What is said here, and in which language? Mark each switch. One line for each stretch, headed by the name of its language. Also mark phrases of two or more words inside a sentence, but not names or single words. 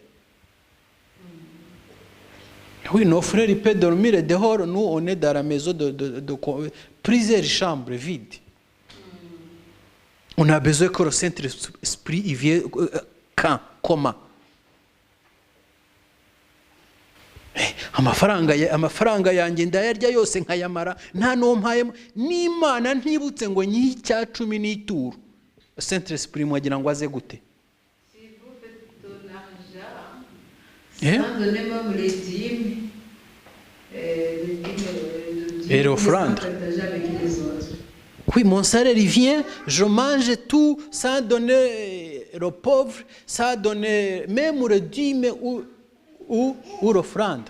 French: Oui, nos frères ils peuvent dormir dehors, nous on est dans la maison de plusieurs chambres vides. On a besoin que le Saint-Esprit il vienne quand, comment?
Kinyarwanda: amafaranga yanjye ndayarya yose nkayamara nta n'uwo mpayemo n'Imana ntibutse ngo nyihe icya 10 n'ituro. Saint-Esprit mwagira ngo aze gute?
French: Si vous faites ton argent, sans donner même les dîmes, et l'offrande. Partager avec les autres. Oui, mon salaire il vient, je mange tout sans donner aux pauvres, sans donner même le dîme ou l'offrande.